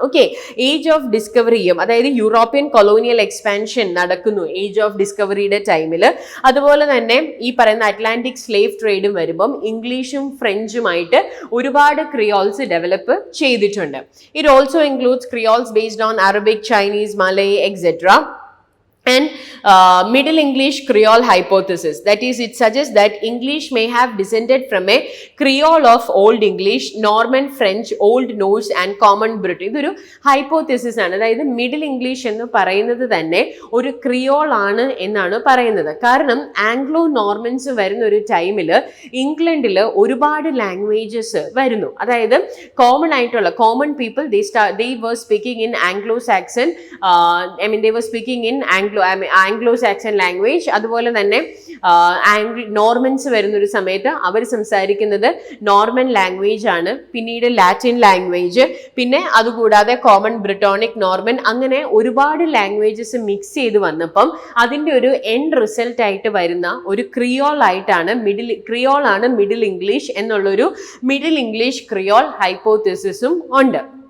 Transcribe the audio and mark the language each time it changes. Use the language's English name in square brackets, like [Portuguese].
[Malayalam] Okay, age of ഡിസ്കവറിയും, അതായത് European colonial expansion നടക്കുന്നു age of ഡിസ്കവറിയുടെ ടൈമിൽ. അതുപോലെ തന്നെ ഈ പറയുന്ന അറ്റ്ലാന്റിക് സ്ലേവ് ട്രേഡും വരുമ്പം ഇംഗ്ലീഷും ഫ്രഞ്ചുമായിട്ട് ഒരുപാട് ക്രിയോൾസ് ഡെവലപ്പ് ചെയ്തിട്ടുണ്ട്. [English] It also includes creoles based on Arabic, Chinese, Malay, etc. And Middle English Creole hypothesis. That is, it suggests that English may have descended from a Creole of Old English, Norman French, Old Norse and Common Britain. [Malayalam] ഇതൊരു hypothesis ആണ്. അതായത് middle English എന്ന് പറയുന്നത് തന്നെ ഒരു Creole ആണ് എന്നാണ് പറയുന്നത്. കാരണം ആംഗ്ലോ നോർമൻസ് വരുന്ന ഒരു ടൈമിൽ ഇംഗ്ലണ്ടിൽ ഒരുപാട് ലാംഗ്വേജസ് വരുന്നു. അതായത് കോമൺ ആയിട്ടുള്ള common people [English] they were speaking in Anglo-Saxon, they were speaking in Anglo-Saxon language. [Malayalam] അതുപോലെ തന്നെ നോർമൻസ് വരുന്നൊരു സമയത്ത് അവർ സംസാരിക്കുന്നത് നോർമൻ ലാംഗ്വേജ് ആണ്, പിന്നീട് ലാറ്റിൻ ലാംഗ്വേജ്, പിന്നെ അതുകൂടാതെ കോമൺ ബ്രിട്ടോണിക്, നോർമൻ, അങ്ങനെ ഒരുപാട് ലാംഗ്വേജസ് മിക്സ് ചെയ്ത് വന്നപ്പം അതിൻ്റെ ഒരു എൻഡ് റിസൾട്ട് ആയിട്ട് വരുന്ന ഒരു ക്രിയോൾ ആയിട്ടാണ് മിഡിൽ ഇംഗ്ലീഷ് എന്നുള്ളൊരു മിഡിൽ ഇംഗ്ലീഷ് ക്രിയോൾ ഹൈപ്പോത്തിസിസും ഉണ്ട്.